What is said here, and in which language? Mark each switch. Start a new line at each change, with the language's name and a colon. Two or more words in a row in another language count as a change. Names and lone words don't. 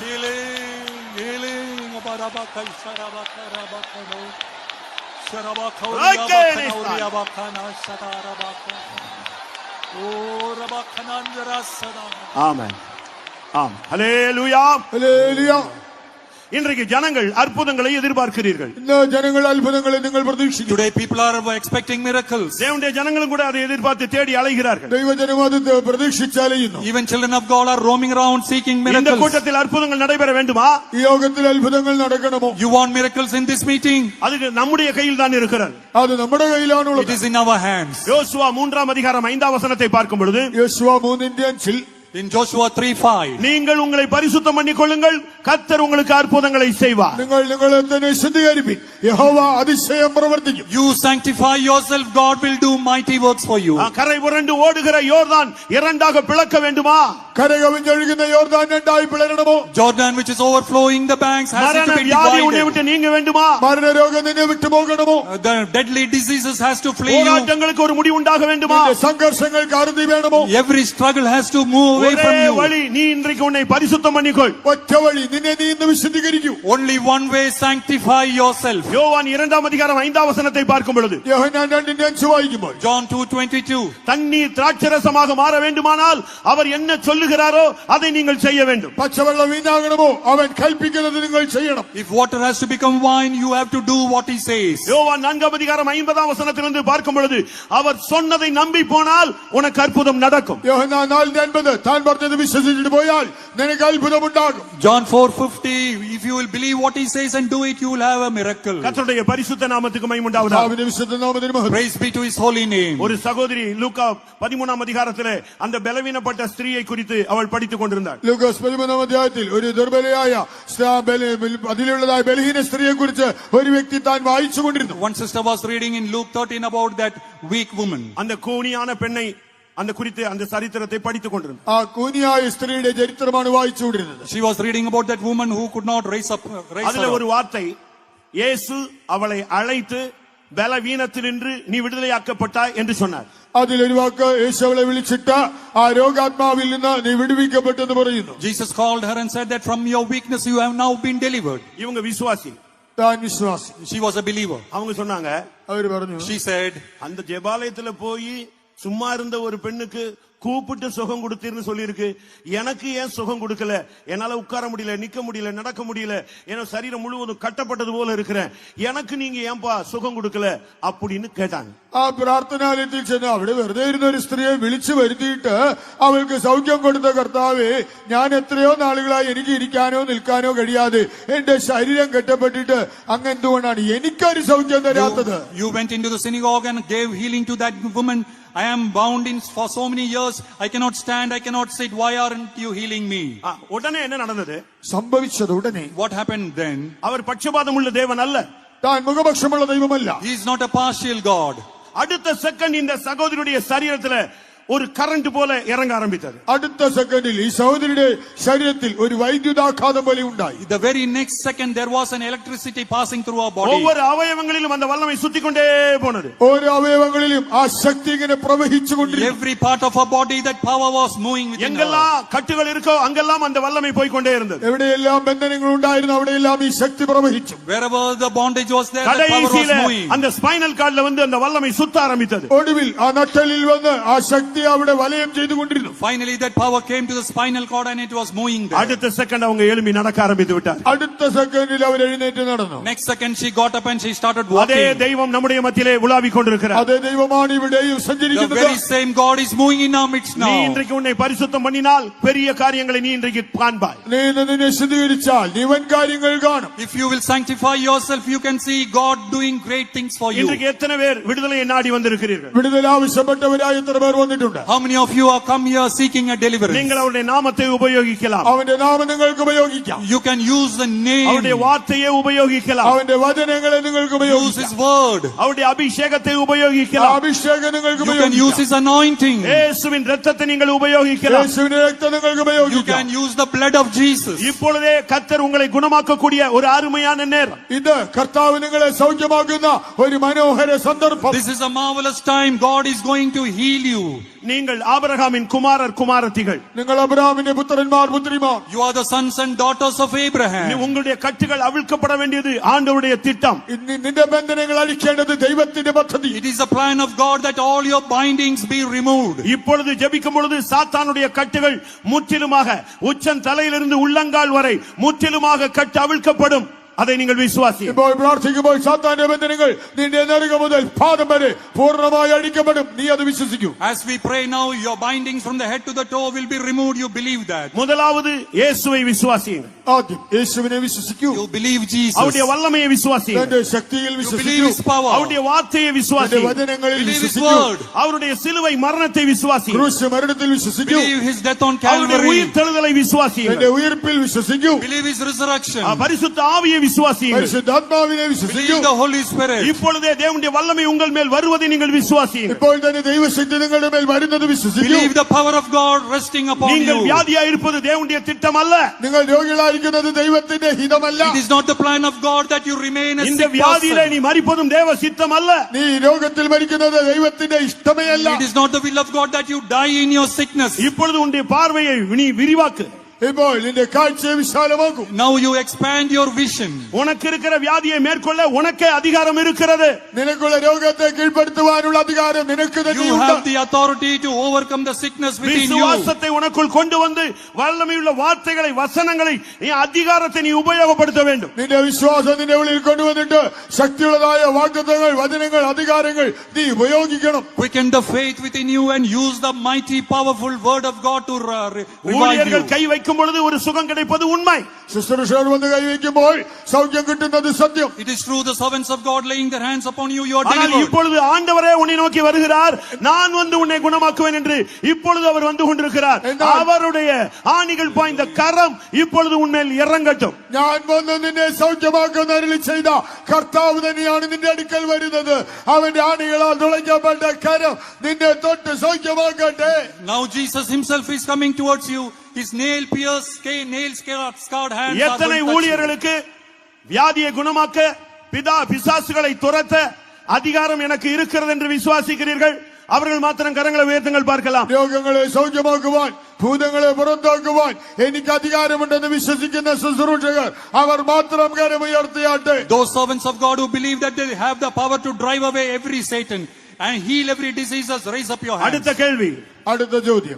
English: Healing, healing.
Tamil: ஆமென். ஆம். ஹல்லேலூயா.
Malayalam: ഹല്ലേലൂയ.
Tamil: இன்றைக்கு ஜனங்கள் அற்புதங்களை எதிர்பார்க்கிறீர்கள்.
Malayalam: ഇന്ന് ജനങ്ങൾ അത്ഭുതങ്ങളെ നിങ്ങൾ പ്രതീക്ഷിക്കുന്നു.
English: Today people are expecting miracles.
Tamil: தேவனுடைய ஜனங்களும் கூட அதை எதிர்பார்த்து தேடி அலைகிறார்கள்.
Malayalam: ദൈവജനം അത് പ്രതീക്ഷിച്ചലയുന്നു.
English: Even children of God are roaming around seeking
Tamil: இந்த
English: miracles.
Tamil: கூட்டத்தில் அற்புதங்கள் நடைபெற வேண்டுமா?
Malayalam: ഈ യോഗത്തിൽ അത്ഭുതങ്ങൾ നടക്കണമോ?
English: You want miracles in this meeting?
Tamil: அதுக்கு நம்முடைய கையில் தான் இருக்கிறது.
Malayalam: അത് നമ്മുടെ
English: It
Malayalam: കയ്യിലാണുള്ളത്.
English: is in our hands.
Tamil: யோசுவா 3 அதிகாரம் 5 வசனத்தை பார்க்கும் பொழுது
Malayalam: യോശുവ 3:5
English: In Joshua 3:5.
Tamil: நீங்கள் உங்களை பரிசுத்தம் பண்ணிக் கொள்ளுங்கள், கர்த்தர் உங்களுக்கு அற்புதங்களை செய்வார்.
Malayalam: നിങ്ങൾ നിങ്ങളെ തന്നെ ശുദ്ധീകരിപ്പിൻ, യഹോവ അതിശയം പ്രവർത്തിക്കും.
English: You sanctify yourself, God will do mighty works for you.
Tamil: கரை புரண்டு ஓடுகிற யோர்தான் இரண்டாக பிளக்க வேண்டுமா?
Malayalam: കരകവിഞ്ഞൊഴുകുന്ന യോർദാൻ രണ്ടായി പിളരണമോ?
English: Jordan which is overflowing the banks has to be
Tamil: வியாதி உன்னை
English: divided.
Tamil: விட்டு நீங்க வேண்டுமா?
Malayalam: മരണരോഗം നിന്നെ വിട്ടു പോകണമോ?
English: The deadly diseases has to flee you.
Tamil: போராட்டங்களுக்கு ஒரு முடிவு உண்டாக வேண்டுமா?
Malayalam: നിന്റെ സംഘർഷങ്ങൾക്ക് അറുതി വേണമോ?
English: Every struggle has to move away
Tamil: ஒரே
English: from you.
Tamil: வழி, நீ இன்றைக்கு உன்னை பரிசுத்தம் பண்ணிக்கொள்.
Malayalam: ഒറ്റ വഴി, നിന്നെ നീ ഇന്ന് വിശുദ്ധീകരിക്കൂ.
English: Only one way, sanctify yourself.
Tamil: யோவான் 2 அதிகாரம் 5 வசனத்தை பார்க்கும் பொழுது
Malayalam: യോഹന്നാൻ 2:5 വായിക്കുമ്പോൾ
English: John 2:22.
Tamil: தண்ணீர் திராட்சரசமாக மாற வேண்டுமானால் அவர் என்ன சொல்லுகிறாரோ அதை நீங்கள் செய்ய வேண்டும்.
Malayalam: പച്ചവെള്ളം വീഞ്ഞാകണമോ? അവൻ കൽപ്പിക്കുന്നത് നിങ്ങൾ ചെയ്യണം.
English: If water has to become wine, you have to do what he says.
Tamil: யோவான் 4 அதிகாரம் 50 வசனத்திலிருந்து பார்க்கும் பொழுது அவர் சொன்னதை நம்பி போனால் உனக்கு அற்புதம் நடக்கும்.
Malayalam: യോഹന്നാൻ 4:50 താൻ പറഞ്ഞത് വിശ്വസിച്ചിട്ട് പോയാൽ നിനക്ക് അത്ഭുതം ഉണ്ടാകും.
English: John 4:50. If you will believe what he says and do it, you will have a miracle.
Tamil: கர்த்தருடைய பரிசுத்த நாமத்துக்கு மகிமை உண்டாவதாக.
Malayalam: കർത്താവിന്റെ വിശുദ്ധ നാമത്തിന് മഹത്വം.
English: Praise be to his holy name.
Tamil: ஒரு சகோதரி லூக்கா 13 அதிகாரத்திலே அந்த பலவீனப்பட்ட ஸ்திரீயை குறித்து அவள் படித்துக் கொண்டிருந்தாள்.
Malayalam: ലൂക്കോസ് 13 അധ്യായത്തിൽ ഒരു ദുർബലയായ അതിലുള്ളതായ ബലഹീന സ്ത്രീയെ കുറിച്ച് ഒരു വ്യക്തി താൻ വായിച്ചുകൊണ്ടിരുന്നു.
English: One sister was reading in Luke 13 about that weak woman.
Tamil: அந்த கூனியான பெண்ணை அந்த குறித்து அந்த சரித்திரத்தை படித்துக் கொண்டிருந்தாள்.
Malayalam: ആ കൂനിയായ സ്ത്രീയുടെ ചരിത്രമാണ് വായിച്ചുകൊണ്ടിരുന്നത്.
English: She was reading about that woman who could not raise
Tamil: அதுல
English: her
Tamil: ஒரு
English: up.
Tamil: வார்த்தை, இயேசு அவளை அழைத்து பலவீனத்தினின்று நீ விடுதலையாக்கப்பட்டாய் என்று சொன்னார்.
Malayalam: അതിലൊരു വാക്ക്, യേശു അവളെ വിളിച്ചിട്ട് ആ രോഗാത്മാവിൽ നിന്ന് നീ വിടുവിക്കപ്പെട്ടെന്ന് പറയുന്നു.
English: Jesus called her and said that from your weakness you have now been delivered.
Tamil: இவங்க விசுவாசி,
Malayalam: താൻ വിശ്വാസി.
English: She was a believer.
Tamil: அவங்க சொன்னாங்க,
Malayalam: അവര് പറഞ്ഞു,
English: She said,
Tamil: அந்த ஜெபாலயத்துல போய் சும்மா இருந்த ஒரு பெண்ணுக்கு கூப்பிட்டு சுகம் கொடுத்தீர்னு சொல்லியிருக்கு. எனக்கு ஏன் சுகம் கொடுக்கல? என்னால உட்கார முடியல, நிக்க முடியல, நடக்க முடியல, ஏன்னா சரீரம் முழுவதும் கட்டப்பட்டது போல இருக்கிறேன். எனக்கு நீங்க ஏன்பா சுகம் கொடுக்கல அப்படின்னு கேட்டாங்க.
Malayalam: ആ പ്രാർത്ഥനാലയത്തിൽ ചെന്ന് അവിടെ വെറുതെ ഇരുന്ന ഒരു സ്ത്രീയെ വിളിച്ചു വരുത്തിയിട്ട് അവൾക്ക് സൗഖ്യം കൊടുത്ത കർത്താവേ, ഞാൻ എത്രയോ നാളുകളായി എനിക്ക് ഇരിക്കാനോ നിൽക്കാനോ കഴിയാതെ എന്റെ ശരീരം കെട്ടപ്പെട്ടിട്ട് അങ്ങ് എന്തുകൊണ്ടാണ് എനിക്കൊരു സൗഖ്യം തരാത്തത്?
English: You went into the synagogue and gave healing to that woman. I am bound in for so many years. I cannot stand, I cannot sit. Why aren't you healing me?
Tamil: உடனே என்ன நடந்தது?
Malayalam: സംഭവിച്ചത് ഉടനെ.
English: What happened then?
Tamil: அவர் பட்சபாதம் உள்ள தேவன் அல்ல.
Malayalam: താൻ മുഖപക്ഷമുള്ള ദൈവമല്ല.
English: He is not a partial God.
Tamil: அடுத்த செகண்ட் இந்த சகோதரியுடைய சரீரத்துல ஒரு கரண்ட் போல இறங்க ஆரம்பித்தது.
Malayalam: അടുത്ത സെക്കൻഡിൽ ഈ സഹോദരിയുടെ ശരീരത്തിൽ ഒരു വൈദ്യുതാഘാതം പോലെ ഉണ്ടായി.
English: The very next second there was an electricity passing through her body.
Tamil: ஒவ்வொரு அவயவங்களிலும் அந்த வல்லமை சுத்தி கொண்டே போனது.
Malayalam: ഓരോ അവയവങ്ങളിലും ആ ശക്തി ഇങ്ങനെ പ്രവഹിച്ചുകൊണ്ടിരുന്നു.
English: Every part of her body that power was moving within her.
Tamil: எங்கெல்லாம் கட்டுகள் இருக்கோ அங்கெல்லாம் அந்த வல்லமை போய் கொண்டே இருந்தது.
Malayalam: എവിടെയെല്ലാം ബന്ധനങ്ങൾ ഉണ്ടായിരുന്നു അവിടെയെല്ലാം ഈ ശക്തി പ്രവഹിച്ചു.
English: Wherever the bondage was there, the power was
Tamil: கடைசியில
English: moving.
Tamil: அந்த
English: spinal cordல
Tamil: வந்து அந்த வல்லமை சுத்த ஆரம்பித்தது.
Malayalam: ഒടുവിൽ ആ നട്ടലിൽ വന്ന് ആ ശക്തി അവിടെ വലയം ചെയ്തുകൊണ്ടിരുന്നു.
English: Finally that power came to the spinal cord and it was moving there.
Tamil: அடுத்த செகண்ட் அவங்க எழும்பி நடக்க ஆரம்பித்து விட்டார்.
Malayalam: അടുത്ത സെക്കൻഡിൽ അവർ എഴുന്നേറ്റ് നടന്നു.
English: Next second she got up and she started
Tamil: அதே
English: walking.
Tamil: தெய்வம் நம்முடைய மத்தியிலே உலாவிக் கொண்டிருக்கிறார்.
Malayalam: അതേ ദൈവമാണ് ഇവിടെയും
English: The
Malayalam: സഞ്ചരിക്കുന്നത്.
English: very same God is moving in our midst
Tamil: நீ
English: now.
Tamil: இன்றைக்கு உன்னை பரிசுத்தம் பண்ணினால் பெரிய காரியங்களை நீ இன்றைக்கு காண்பாய்.
Malayalam: നീ നിന്നെ ശുദ്ധീകരിച്ചാൽ നീ വൻ കാര്യങ്ങൾ കാണും.
English: If you will sanctify yourself, you can see God doing great things for you.
Tamil: இன்றைக்கு எத்தனை பேர் விடுதலையை நாடி வந்திருக்கிறீர்கள்?
Malayalam: വിടുതൽ ആവശ്യപ്പെട്ടവരായ എത്ര പേർ വന്നിട്ടുണ്ട്?
English: How many of you are come here seeking a deliverance?
Tamil: நீங்கள் அவருடைய நாமத்தை உபயோகிக்கலாம்.
Malayalam: അവന്റെ നാമം നിങ്ങൾക്ക് ഉപയോഗിക്കാം.
English: You can use the
Tamil: அவருடைய
English: name,
Tamil: வார்த்தையை உபயோகிக்கலாம்.
Malayalam: അവന്റെ വചനങ്ങളെ നിങ്ങൾക്ക്
English: use
Malayalam: ഉപയോഗിക്കാം.
English: his word,
Tamil: அவருடைய அபிஷேகத்தை
Malayalam: ആ
Tamil: உபயோகிக்கலாம்.
Malayalam: അഭിഷേകം നിങ്ങൾക്ക്
English: you can use
Malayalam: ഉപയോഗിക്കാം.
English: his anointing,
Tamil: இயேசுவின் இரத்தத்தை நீங்கள் உபயோகிக்கலாம்.
Malayalam: യേശുവിന്റെ രക്തം നിങ്ങൾക്ക്
English: you
Malayalam: ഉപയോഗിക്കാം.
English: can use the blood of Jesus.
Tamil: இப்பொழுதே கர்த்தர் உங்களை குணமாக்கக்கூடிய ஒரு அருமையான நேரம்.
Malayalam: ഇത് കർത്താവ് നിങ്ങളെ സൗഖ്യമാക്കുന്ന ഒരു മനോഹര സന്ദർഭം.
English: This is a marvelous time. God is going to heal you.
Tamil: நீங்கள் ஆபிரகாமின் குமாரர் குமாரத்திகள்.
Malayalam: നിങ്ങൾ അബ്രഹാമിന്റെ പുത്രന്മാർ പുത്രിമാർ.
English: You are the sons and daughters of Abraham.
Tamil: உங்களுடைய கட்டுகள் அவிழ்க்கப்பட வேண்டியது ஆண்டவருடைய திட்டம்.
Malayalam: നിന്റെ ബന്ധനങ്ങൾ അഴിക്കേണ്ടത് ദൈവത്തിന്റെ പദ്ധതി.
English: It is the plan of God that all your bindings be removed.
Tamil: இப்பொழுது ஜெபிக்கும் பொழுது சாத்தானுடைய கட்டுகள் முற்றிலுமாக உச்சன் தலையிலிருந்து உள்ளங்கால் வரை முற்றிலுமாக கட்டு அவிழ்க்கப்படும். அதை நீங்கள் விசுவாசியுங்கள்.
Malayalam: ഇപ്പോൾ പ്രാർത്ഥിക്കുമ്പോൾ സാത്താന്റെ ബന്ധനങ്ങൾ നിന്റെ നെറുകം മുതൽ പാദം വരെ പൂർണ്ണമായി അഴിക്കപ്പെടും. നീ അത് വിശ്വസിക്കൂ.
English: As we pray now, your bindings from the head to the toe will be removed. You believe that.
Tamil: முதலாவது இயேசுவை விசுவாசியுங்கள்.
Malayalam: ആദ്യം യേശുവിനെ വിശ്വസിക്കൂ.
English: You believe Jesus.
Tamil: அவருடைய வல்லமையை விசுவாசியுங்கள்.
Malayalam: തന്റെ ശക്തിയിൽ
English: You believe
Malayalam: വിശ്വസിക്കൂ.
English: His power.
Tamil: அவருடைய வார்த்தையை
Malayalam: തന്റെ
Tamil: விசுவாசியுங்கள்.
Malayalam: വചനങ്ങളിൽ
English: Believe His
Malayalam: വിശ്വസിക്കൂ.
English: word.
Tamil: அவருடைய சிலுவை மரணத்தை விசுவாசியுங்கள்.
Malayalam: ക്രൂശ് മരണത്തിൽ വിശ്വസിക്കൂ.
English: Believe His death on
Tamil: அவருடைய
English: Calvary.
Tamil: உயிர்த்தெழுதலை
Malayalam: തന്റെ
Tamil: விசுவாசியுங்கள்.
Malayalam: ഉയർപ്പിൽ വിശ്വസിക്കൂ.
English: Believe His resurrection.
Tamil: பரிசுத்த ஆவியை விசுவாசியுங்கள்.
Malayalam: പരിശുദ്ധാത്മാവിനെ വിശ്വസിക്കൂ.
English: Believe the Holy Spirit.
Tamil: இப்பொழுதே தேவனுடைய வல்லமை உங்கள் மேல் வருவதை நீங்கள் விசுவாசியுங்கள்.
Malayalam: ഇപ്പോൾ തന്നെ ദൈവശക്തി നിങ്ങളുടെ മേൽ വരുന്നത് വിശ്വസിക്കൂ.
English: Believe the power of God resting upon
Tamil: நீங்கள்
English: you.
Tamil: வியாதியாய் இருப்பது தேவனுடைய திட்டம் அல்ல.
Malayalam: നിങ്ങൾ രോഗികളായിരിക്കുന്നത് ദൈവത്തിന്റെ ഹിതമല്ല.
English: It is not the plan of God that you remain a
Tamil: இந்த
English: sick
Tamil: வியாதியிலே
English: person.
Tamil: நீ மரிப்பதும் தேவ சித்தம் அல்ல.
Malayalam: നീ രോഗത്തിൽ മരിക്കുന്നത് ദൈവത്തിന്റെ ഇഷ്ടമേ അല്ല.
English: It is not the will of God that you die in your sickness.
Tamil: இப்பொழுது உன்னுடைய பார்வையை நீ விரிவாக்கு.
Malayalam: ഇപ്പോൾ നിന്റെ കാഴ്ചയെ വിശാലമാക്കൂ.
English: Now you expand your vision.
Tamil: உனக்கு இருக்கிற வியாதியை மேற்கொள்ள உனக்கே அதிகாரம் இருக்கிறது.
Malayalam: നിനക്കുള്ള രോഗത്തെ കീഴ്പ്പെടുത്തുവാനുള്ള അധികാരം നിനക്ക്
English: You
Malayalam: തന്നെയുണ്ട്.
English: have the authority to overcome the sickness within you.
Tamil: விசுவாசத்தை உனக்குள் கொண்டு வந்து வல்லமையுள்ள வார்த்தைகளை வசனங்களை நீ அதிகாரத்தை நீ உபயோகப்படுத்த வேண்டும்.
Malayalam: നിന്റെ വിശ്വാസം നിന്റെ ഉള്ളിൽ കൊണ്ടുവന്നിട്ട് ശക്തിയുള്ളതായ വാഗ്ദത്തങ്ങൾ വചനങ്ങൾ അധികാരങ്ങൾ നീ ഉപയോഗിക്കണം.
English: Quicken the faith within you and use the mighty powerful word of God to revive
Tamil: ஊழியர்கள்
English: you.
Tamil: கை வைக்கும் பொழுது ஒரு சுகம் கிடைப்பது உண்மை.
Malayalam: ശുശ്രൂഷകർ വന്ന് കൈവയ്ക്കുമ്പോൾ സൗഖ്യം കിട്ടുന്നത് സത്യം.
English: It is through the servants of God laying their hands upon you, you are
Tamil: ஆனால்
English: delivered.
Tamil: இப்பொழுது ஆண்டவரே உன்னை நோக்கி வருகிறார். நான் வந்து உன்னை குணமாக்குவேன் என்று இப்பொழுது அவர் வந்து கொண்டிருக்கிறார். அவருடைய ஆணிகள் பாய்ந்த கரம் இப்பொழுது உன்மேல் இறங்கட்டும்.
Malayalam: ഞാൻ വന്ന് നിന്നെ സൗഖ്യമാക്കുന്ന അരുളി ചെയ്ത കർത്താവ് തന്നെയാണ് നിന്റെ അടുക്കൽ വരുന്നത്. അവന്റെ ആണികളാൽ തുളയ്ക്കപ്പെട്ട കരം നിന്നെ തൊട്ട് സൗഖ്യമാക്കട്ടെ.
English: Now Jesus himself is coming towards you. His nail-scarred hands are
Tamil: எத்தனை
English: going to touch you.
Tamil: ஊழியர்களுக்கு வியாதியை குணமாக்க பிசாசுகளை துரத்த அதிகாரம் எனக்கு இருக்கிறது என்று விசுவாசிக்கிறீர்கள்? அவர்கள் மாத்திரம் கரங்களை உயர்த்துங்கள் பார்க்கலாம்.
Malayalam: രോഗങ്ങളെ സൗഖ്യമാക്കുവാൻ ഭൂതങ്ങളെ പുറത്താക്കുവാൻ എനിക്ക് അധികാരമുണ്ടെന്ന് വിശ്വസിക്കുന്ന ശുശ്രൂഷകർ അവർ മാത്രം കരമുയർത്തിയാട്ടെ.
English: Those servants of God who believe that they have the power to drive away every Satan and heal every disease, raise up your hands.
Tamil: அடுத்த கேள்வி.
Malayalam: അടുത്ത ചോദ്യം.